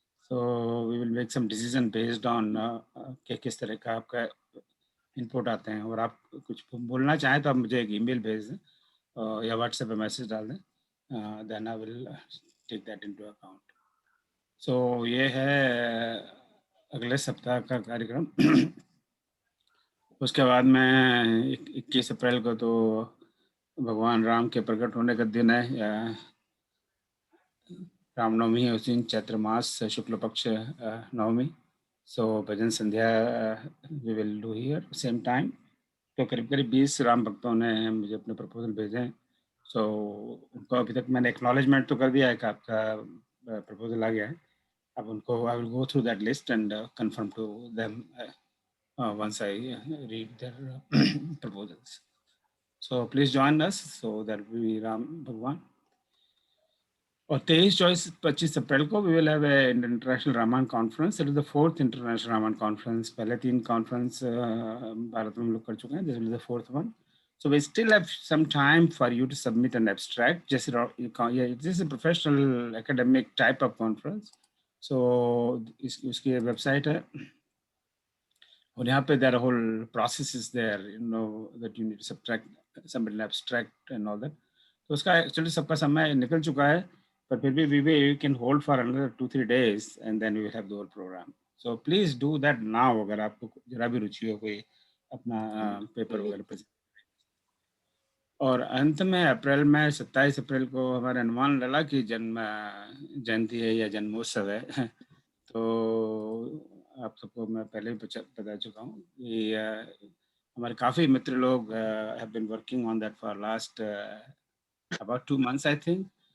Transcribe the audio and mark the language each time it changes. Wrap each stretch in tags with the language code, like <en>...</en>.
<en>So we will make some decision based on</en> <hi>किस तरह का आपका इनपुट आते हैं। और आप कुछ बोलना चाहें तो आप मुझे एक ईमेल भेज दें या व्हाट्सएप पे मैसेज डाल दें,</hi> <en>Then I will take that into account.</en> <hi>सो ये है अगले सप्ताह का कार्यक्रम। उसके बाद में 21 अप्रैल को तो भगवान राम के प्रकट होने का दिन है, या रामनवमी है उस दिन, चैत्र मास शुक्ल पक्ष नवमी।</hi> <en>So भजन संध्या we will do here same time.</en> <hi>तो करीब करीब 20 राम भक्तों ने मुझे अपने प्रपोजल भेजे हैं। सो उनको अभी तक मैंने एक्नॉलेजमेंट तो कर दिया है कि आपका प्रपोजल आ गया है। अब उनको</hi> <en>I will go through that list and confirm to them once I read their proposals. So please join us. So that will be Ram Bhagwan.</en> <hi>और 23-24-25 अप्रैल को</hi> <en>we will have a international Ramayan conference. It is the 4th international Ramayan conference.</en> <hi>पहले 3 conference Bharat में हम लोग कर चुके हैं.</hi> <en>This will be the 4th one. So we still have some time for you to submit an abstract. Just this is a professional academic type of conference. So</en> <hi>इसकी website है और यहाँ पे</hi> <en>there are whole processes there, you know, that you need to submit an abstract and all that.</en> <hi>तो उसका actually सबका समय निकल चुका है, पर फिर भी</hi> <en>we can hold for another 2-3 days and then we will have the whole program. So please do that now</en> <hi>अगर आपको जरा भी रुचि हो कोई अपना पेपर वगैरह प्रेजेंट। और अंत में अप्रैल में 27 अप्रैल को हमारे हनुमान लला की जन्म जयंती है या जन्मोत्सव है। तो आप सबको मैं पहले ही बता चुका हूँ कि हमारे काफ़ी मित्र लोग</hi> <en>Have been working on that for last about 2 months I think.</en>